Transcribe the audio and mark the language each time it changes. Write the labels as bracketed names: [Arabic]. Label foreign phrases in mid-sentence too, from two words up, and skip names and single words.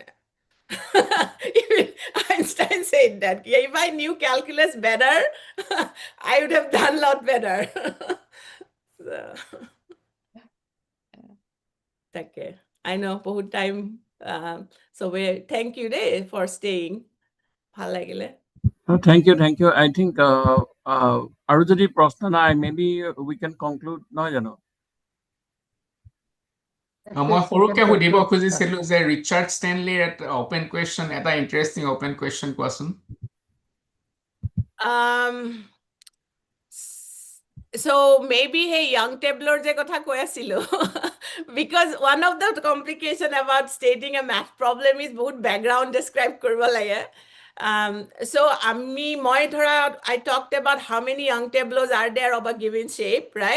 [English] Even Einstein said that if I knew calculus better, I would have done a lot better. So, okay. I know [Assamese] বহুত [English] time. So thank you for staying. [Assamese] ভাল লাগিলে। [English] Thank you, thank you. I think [Assamese] আৰু যদি প্ৰশ্ন নাই, [English] maybe we can conclude, [Assamese] নহয় জানো? মই সৰুকে সুধিব খুজিছিলো যে ৰিচাৰ্ড ষ্টেনলিৰ এটা [English] open question, [Assamese] এটা [English] interesting open question [Assamese] কোৱাচোন। [English] So maybe hey young tabler [Assamese] যে কথা কৈ আছিলো, [English] because one of the complication about stating a math problem is bahut background describe [Assamese] কৰিব লাগে. [English] So I talked about how many young tableaus are there of a given shape, right?